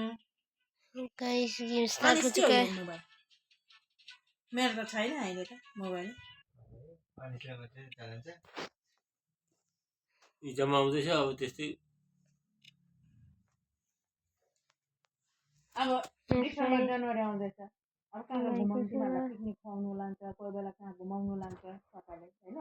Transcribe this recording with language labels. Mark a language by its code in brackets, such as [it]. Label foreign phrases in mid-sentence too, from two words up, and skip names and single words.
[hi] गाइस [en] game start [hi] हो चुका है। [ne] मेरो त छैन अहिले त मोबाइल, इक्जाम आउँदैछ अब त्यस्तै। अब डिसेम्बर जनवरी आउँदैछ, अब कहाँ घुमाउनु, तिमीहरूलाई पिकनिक खुवाउनु लान्छ, कोही बेला कहाँ घुमाउनु लान्छ तपाईँले होइन।